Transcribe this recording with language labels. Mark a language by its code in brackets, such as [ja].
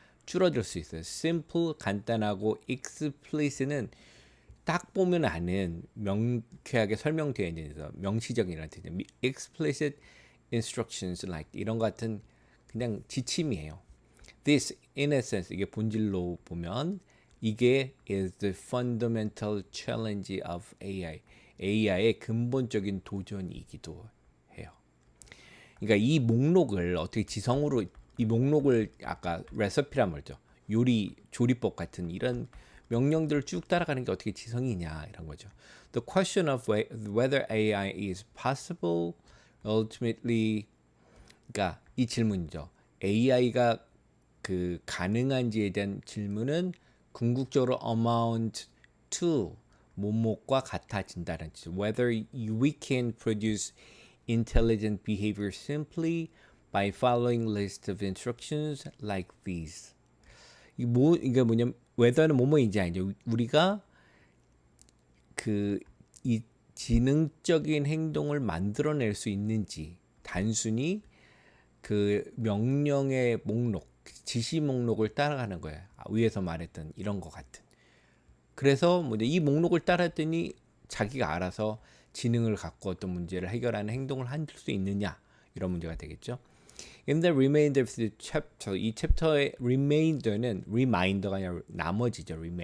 [ko] 줄어들 수 있어요. simple 간단하고 explicit는 딱 보면 아는 명쾌하게 설명되어 있는 명시적이라는 뜻이에요. [en] explicit instructions like [ko] 이런 것 같은 그냥 지침이에요. [en] This in essence [ko] 이게 본질로 보면 이게 [en] is the fundamental challenge of AI. [ko] AI의 근본적인 도전이기도 해요. 그러니까 이 목록을 어떻게 지성으로 이 목록을 아까 레시피란 말이죠. 요리 조리법 같은 이런 명령들을 쭉 따라가는 게 어떻게 지성이냐 이런 거죠. [en] The question of whether AI is possible ultimately [ko] 그러니까 이 질문이죠. AI가 그 가능한지에 대한 질문은 궁극적으로 [en] amount to [ko] 뭐뭐과 같아진다는 뜻이죠. [en] Whether we can produce intelligent behavior simply by following list of instructions like these. [ko] 이게 뭐냐면 whether는 뭐뭐인지 아니죠. 우리가 이 지능적인 행동을 만들어낼 수 있는지 단순히 그 명령의 목록, 지시 목록을 따라가는 거예요. 위에서 말했던 이런 것 같은. 그래서 이 목록을 따랐더니 자기가 알아서 지능을 갖고 어떤 문제를 해결하는 행동을 할 수 있느냐 이런 문제가 되겠죠. [en] In the remainder of the chapter, [ko] 이 챕터의 remainder는 reminder가 아니라 나머지죠.